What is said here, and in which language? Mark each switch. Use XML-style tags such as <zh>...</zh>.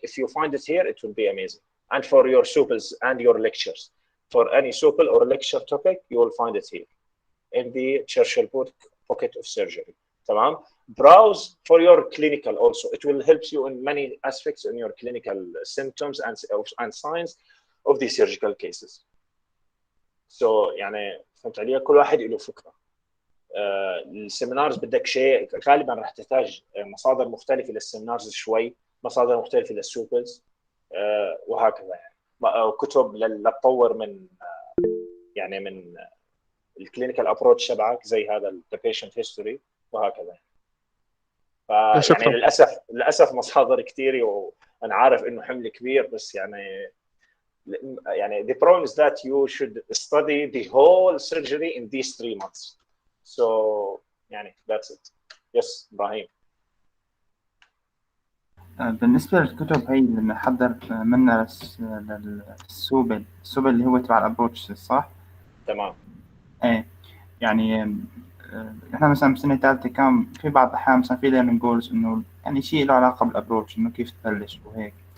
<en>If you find it here, it will be amazing. And for your suples and your lectures, for any supple or lecture topic, you will find it here in the Churchill Pocket of Surgery.</en> <ar>تمام.</ar> <en>Browse for your clinical also. It will help you in many aspects in your clinical symptoms and signs of the surgical cases. So</en> <ar>يعني فهمت علي؟ كل واحد له فكرة. السيمينارز بدك شيء غالبا راح تحتاج مصادر مختلفة للسيمينارز شوي، مصادر مختلفة للسوبلز وهكذا يعني. كتب لتطور من يعني من الكلينيكال ابروتش تبعك زي هذا البيشنت هيستوري وهكذا. يعني للاسف مصادر كثيره وانا عارف انه حمل كبير، بس يعني يعني</ar> <en>the problem is that you should study the whole surgery in these 3 months. So</en> <ar>يعني</ar> <en>that's it. Yes, إبراهيم.</en> <ar>بالنسبة للكتب هي اللي بنحضر منها للسوبل اللي هو تبع الابروتش صح؟ تمام. ايه يعني احنا مثلا بسنة ثالثة كان في بعض الأحيان مثلا في</ar> <en>learning goals</en> <ar>إنه يعني شيء له علاقة بالابروتش إنه كيف تبلش وهيك.</ar>